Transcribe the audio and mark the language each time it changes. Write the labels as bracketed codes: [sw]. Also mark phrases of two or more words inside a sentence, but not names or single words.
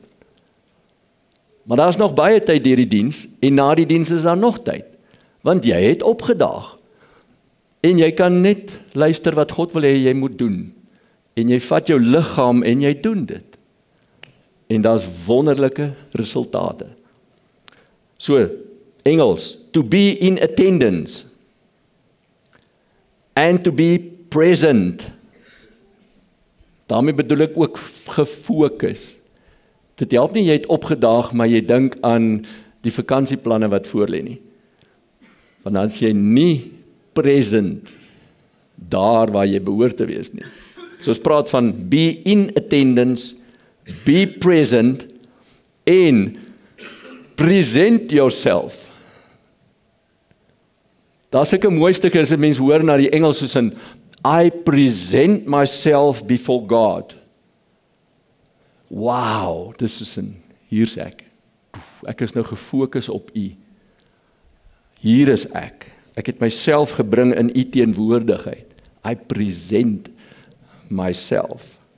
[af] Maar daar is nog baie tyd deur die diens, en na die diens is daar nog tyd, want jy het opgedaag, en jy kan net luister wat God wil hê jy moet doen, en jy vat jou liggaam en jy doen dit, en daar's wonderlike resultate. So, Engels, [en] to be in attendance, and to be present, [af] daarmee bedoel ek ook gefokus. Dit help nie jy het opgedaag, maar jy dink aan die vakansieplanne wat voor lê nie. Want dan is jy nie present daar waar jy behoort te wees nie. So ons praat van [en] be in attendance, be present, [af] en [en] present yourself. [af] Daar is 'n mooi stuk as 'n mens hoor na die Engels soos in [en] I present myself before God. [af] Wow, dis is hier's ek. Ek is nou gefokus op U. Hier is ek. Ek het myself gebring in U teenwoordigheid. [en] I present myself.